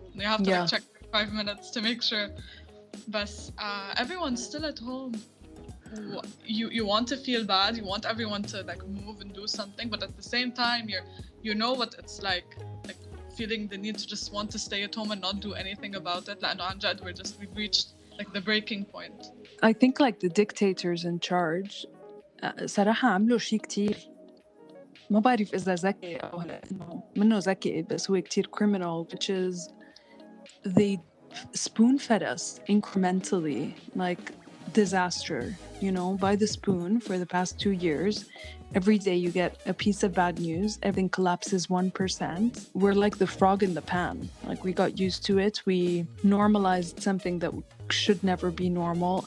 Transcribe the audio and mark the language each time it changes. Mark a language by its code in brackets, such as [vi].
[en] And you have to check 5 minutes to make sure. But everyone's still at home. You want to feel bad, you want everyone to move and do something, but at the same time you know what it's like feeling the need to just want to stay at home and not do anything about it. [ar] لأنه عن جد [en] we've reached the breaking point. I think the dictators in charge [ar] صراحة عملوا شيء كتير ما بعرف إذا ذكي أو إنه منه ذكي، بس هو كتير [en] criminal, which is they spoon-fed us incrementally, like disaster, by the spoon for the past 2 years. Every day you get a piece of bad news. Everything collapses 1%. We're like the frog in the pan. Like, we got used to it. We normalized something that should never be normal.